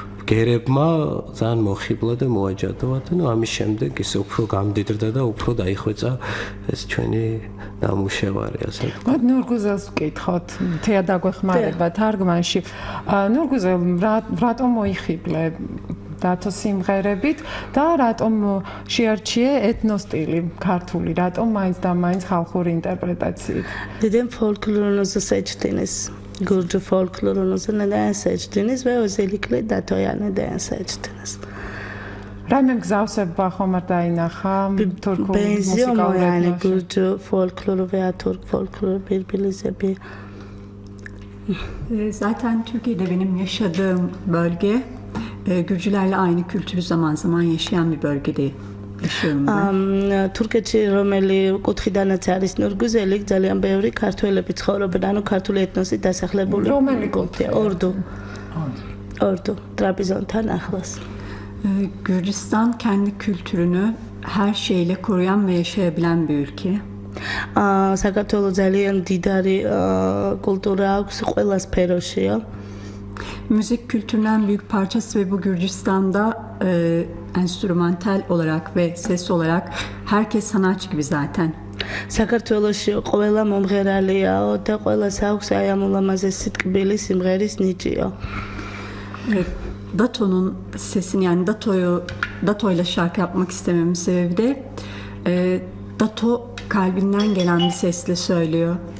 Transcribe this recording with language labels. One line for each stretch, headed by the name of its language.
Georgian: გერებმა ძალიან მოხიბლა და მოაჯადოვა და ნუ ამის შემდეგ ისე უფრო გამდიდრდა და უფრო დაიხვეწა ეს ჩვენი ნამუშევარი ასე ვთქვათ. ნურგუზელს ვკითხოთ, თეა დაგვეხმარება თარგმანში. ნურგუზელ რატომ მოიხიბლე დათო სიმღერებით და რატომ შეარჩიე ეთნოსტილი ქართული, რატომ მაინც და მაინც ხალხური ინტერპრეტაციით?
Turkish: Dedim folklorunuzı seçtiniz. Gürcü folklorunuzu neden seçtiniz ve özellikle Dato'ya neden seçtiniz?
Georgian: Rame mgzawseba xom ar dainaxa turku
Turkish: benziyor mu yani Gürcü folkloru veya Türk folkloru birbirinize bir? Zaten Türkiye'de benim yaşadığım bölge Gürcülerle aynı kültürü zaman zaman yaşayan bir bölgede yaşıyorum ben.
Georgian: Türkçe romeli კუთხიდანაც არის ნურგუზელი ძალიან ბევრი ქართველები ცხოვრობენ, ანუ ქართული ეთნოსი დასახლებული. რომელი კუთხე?
Turkish: Ordu, Trabzon'tan ახლოს. Gürcistan kendi kültürünü her şeyle koruyan ve yaşayabilen bir ülke.
Georgian: საქართველოს ძალიან დიდარი კულტურა აქვს ყველა სფეროშია.
Turkish: Müzik kültürünün en büyük parçası ve bu Gürcistan'da enstrümantal olarak ve ses olarak herkes sanatçı gibi zaten.
Georgian: საქართველოში ყველა მომღერალიაო და ყველას აქვს აი ამ ულამაზესი ტკბილი სიმღერის ნიჭიო.
Turkish: Dato'nun sesini yani Dato'yla şarkı yapmak istememin sebebi de Dato kalbinden gelen bir sesle söylüyor.